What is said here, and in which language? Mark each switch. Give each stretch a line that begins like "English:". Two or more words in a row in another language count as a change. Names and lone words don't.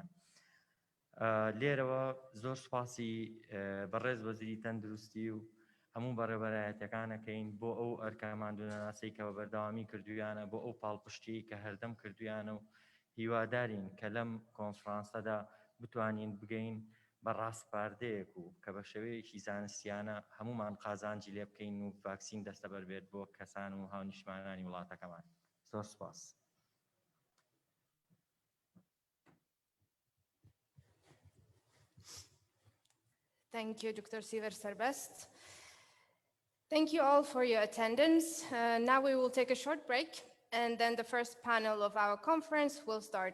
Central Kurdish: لێرەوە زۆر سوپاسی بەڕێز وەزیری تەندروستی و هەموو بەڕێوەبەرایەتەکانەکەین بۆ ئەو ئەرکەماندونەناسەی کە بە بەردەوامی کردویانە بۆ ئەو پاڵپشتی کە هەردەم کردویانە و هیوادارین کە لەم کۆنفرانسەدا بتوانین بگەین بە ڕاستپاردەیەک و کە بە شێوەیەکی زانستیانە هەمومان قازانجی لێ بکەین و ڤاکسین دەستەبەر بێت بۆ کەسان و هاونیشتمانانی وڵاتەکەمان. زۆر سوپاس.
English: Thank you, Dr. Siver Serbest. Thank you all for your attendance. Now we will take a short break, and then the first panel of our conference will start.